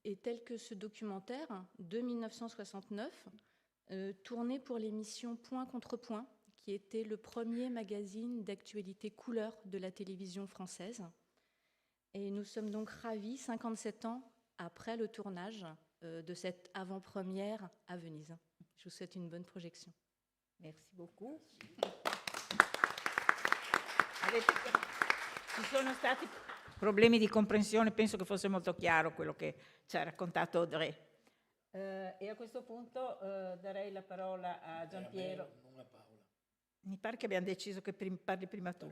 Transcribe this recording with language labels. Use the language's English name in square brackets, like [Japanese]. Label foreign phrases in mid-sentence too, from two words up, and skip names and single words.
[French] et tel que ce documentaire de 1969, tourné pour l'émission Point contre Point, qui était le premier magazine d'actualité couleur de la télévision française. Et nous sommes donc ravis, 57 ans après le tournage, de cette avant-première à Venise. Je vous souhaite une bonne projection. Merci beaucoup. [Italian] Ci sono stati problemi di comprensione, penso che fosse molto chiaro quello che ci ha raccontato Audrey. E a questo punto darei la parola a Giampiero. Non a Paola. Mi pare che abbiamo deciso che parli prima tu.